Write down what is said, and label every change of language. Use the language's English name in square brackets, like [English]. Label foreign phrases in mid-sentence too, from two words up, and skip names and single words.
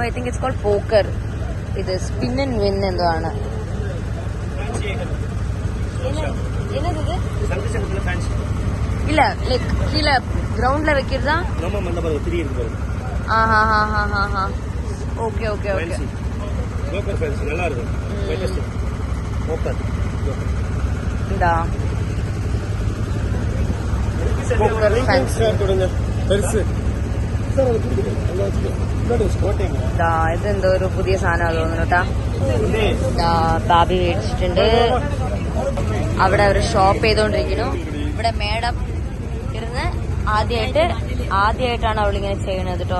[English] I think it's called poker. [Malayalam] ഇത് [English] spin and win [Malayalam] എന്തോ ആണ്. [Tamil] இல்ல லைக் கீழ கிரவுண்ட்ல வைக்கிறதா? நம்ம மண்ட பாரு 3 இருக்கு பாரு. ஓகே ஓகே ஓகே. போக்கர் ஃபேன்சி நல்லா இருக்கும். லேட்டஸ்ட் போக்கர். இந்தா போக்கர் ஃபேன்சி കൊടുங்க. [Malayalam] പെർസ് ഇതെന്തോ ഒരു പുതിയ സാധനം തോന്നുന്നു കേട്ടാ. ബാബി മേടിച്ചിട്ടുണ്ട്. അവിടെ അവർ ഷോപ്പ് ചെയ്തോണ്ടിരിക്കുന്നു. ഇവിടെ മേഡം ഇരുന്ന് ആദ്യമായിട്ടാണ് അവളിങ്ങനെ ചെയ്യണത് കേട്ടോ.